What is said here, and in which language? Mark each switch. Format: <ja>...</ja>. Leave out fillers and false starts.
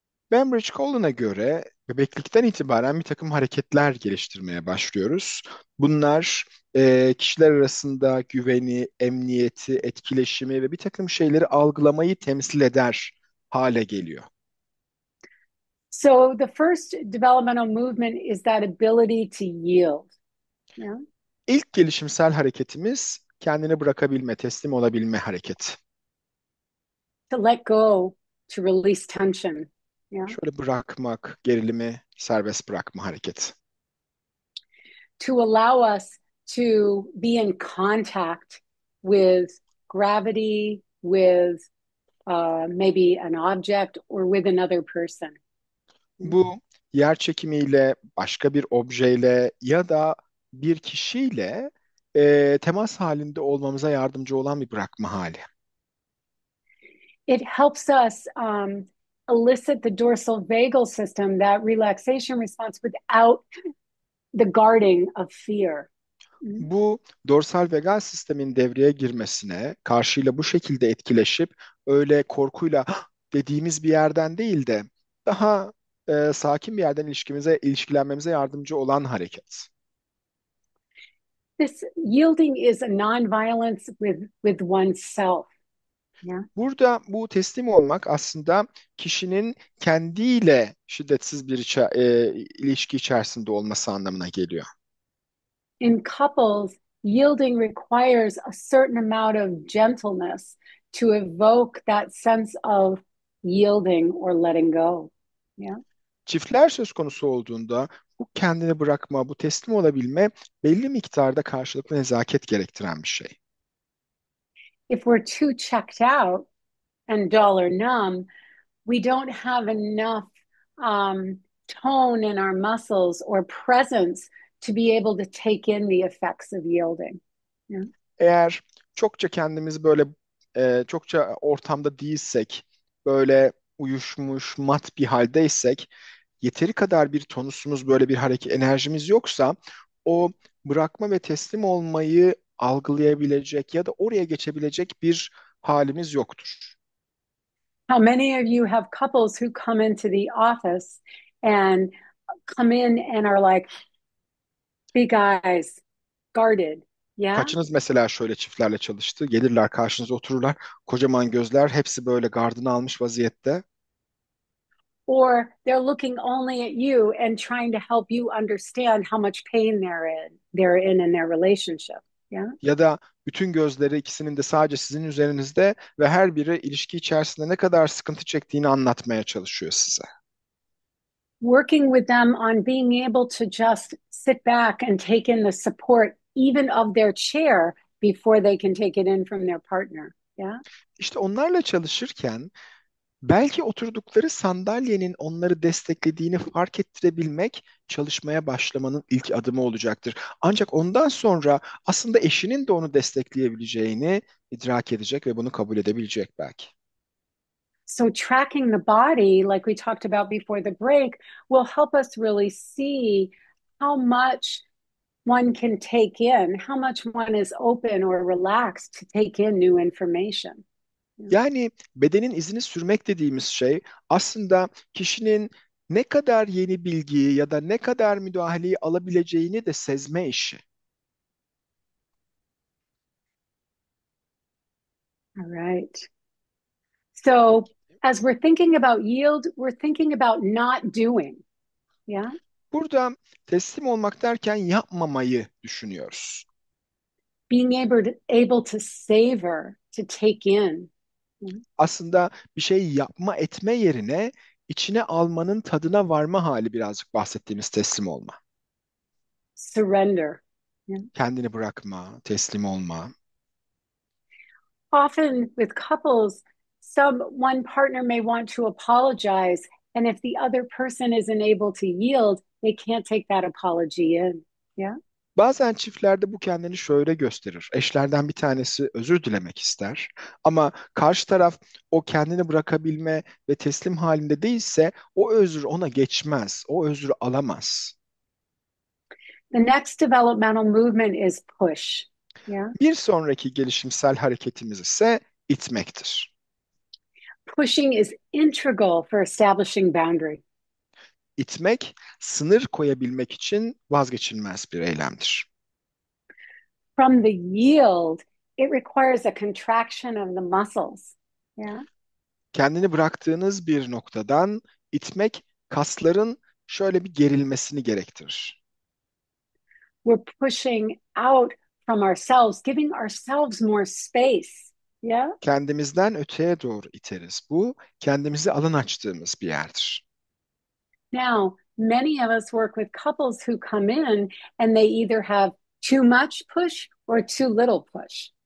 <tr>Cambridge Collin'a göre bebeklikten itibaren bir takım hareketler geliştirmeye başlıyoruz. Bunlar kişiler arasında güveni, emniyeti, etkileşimi ve bir takım şeyleri algılamayı temsil eder hale geliyor.</tr> <en>So the first developmental movement is that ability to yield. Yeah.</en> <tr>İlk gelişimsel hareketimiz kendini bırakabilme, teslim olabilme hareketi.</tr> <en>To let go, to release tension. Yeah.</en> <tr>Şöyle bırakmak, gerilimi serbest bırakma hareketi.</tr> <en>To allow us to be in contact with gravity, with maybe an object or with another person.</en> <tr>Bu yer çekimiyle, başka bir objeyle ya da bir kişiyle temas halinde olmamıza yardımcı olan bir bırakma hali.</tr> <en>It helps us elicit the dorsal vagal system, that relaxation response, without the guarding of fear.</en> <tr>Bu dorsal vagal sistemin devreye girmesine, karşıyla bu şekilde etkileşip öyle korkuyla "Hah!" dediğimiz bir yerden değil de daha sakin bir yerden ilişkilenmemize yardımcı olan hareket.</tr> <en>This yielding is a non-violence with oneself. Yeah.</en> <tr>Burada bu teslim olmak aslında kişinin kendiyle şiddetsiz bir ilişki içerisinde olması anlamına geliyor.</tr> <en>In couples, yielding requires a certain amount of gentleness to evoke that sense of yielding or letting go. Yeah.</en> <tr>Çiftler söz konusu olduğunda bu kendini bırakma, bu teslim olabilme belli miktarda karşılıklı nezaket gerektiren bir şey.</tr> <en>If we're too checked out and dull or numb, we don't have enough tone in our muscles or presence to be able to take in the effects of yielding. Yeah.</en> <tr>Eğer çokça kendimizi böyle çokça ortamda değilsek, böyle uyuşmuş, mat bir haldeysek, yeteri kadar bir tonusumuz, böyle bir hareket enerjimiz yoksa o bırakma ve teslim olmayı algılayabilecek ya da oraya geçebilecek bir halimiz yoktur.</tr> <en>How many of you have couples who come into the office and come in and are like big eyes, guarded? Yeah.</en> <tr>Kaçınız mesela şöyle çiftlerle çalıştı? Gelirler karşınıza otururlar. Kocaman gözler, hepsi böyle gardını almış vaziyette.</tr> <en>Or they're looking only at you and trying to help you understand how much pain they're in their relationship. Yeah.</en> <tr>Ya da bütün gözleri ikisinin de sadece sizin üzerinizde ve her biri ilişki içerisinde ne kadar sıkıntı çektiğini anlatmaya çalışıyor size.</tr> <en>Working with them on being able to just sit back and take in the support even of their chair before they can take it in from their partner. Yeah.</en> <tr>İşte onlarla çalışırken belki oturdukları sandalyenin onları desteklediğini fark ettirebilmek çalışmaya başlamanın ilk adımı olacaktır. Ancak ondan sonra aslında eşinin de onu destekleyebileceğini idrak edecek ve bunu kabul edebilecek belki.</tr> <en>So tracking the body, like we talked about before the break, will help us really see how much one can take in, how much one is open or relaxed to take in new information.</en> <tr>Yani bedenin izini sürmek dediğimiz şey aslında kişinin ne kadar yeni bilgiyi ya da ne kadar müdahaleyi alabileceğini de sezme işi.</tr> <en>All right. So as we're thinking about yield, we're thinking about not doing. Yeah.</en> <tr>Burada teslim olmak derken yapmamayı düşünüyoruz.</tr> <en>Being able to savor, to take in.</en> <tr>Aslında bir şey yapma etme yerine içine almanın tadına varma hali birazcık bahsettiğimiz teslim olma.</tr> <en>Surrender. Yeah.</en> <tr>Kendini bırakma, teslim olma.</tr> <en>Often with couples, one partner may want to apologize, and if the other person isn't able to yield, they can't take that apology in. Yeah.</en> <tr>Bazen çiftlerde bu kendini şöyle gösterir. Eşlerden bir tanesi özür dilemek ister ama karşı taraf o kendini bırakabilme ve teslim halinde değilse o özür ona geçmez, o özrü alamaz.</tr> <en>The next developmental movement is push. Yeah.</en> <tr>Bir sonraki gelişimsel hareketimiz ise itmektir.</tr> <en>Pushing is integral for establishing boundary.</en> <tr>İtmek, sınır koyabilmek için vazgeçilmez bir eylemdir.</tr> <en>From the yield, it requires a contraction of the muscles. Yeah.</en> <tr>Kendini bıraktığınız bir noktadan itmek, kasların şöyle bir gerilmesini gerektirir.</tr> <en>We're pushing out from ourselves, giving ourselves more space. Yeah.</en> <tr>Kendimizden öteye doğru iteriz. Bu, kendimize alan açtığımız bir yerdir.</tr> <en>Now, many of us work with couples who come in and they either have too much push or too little push.</en>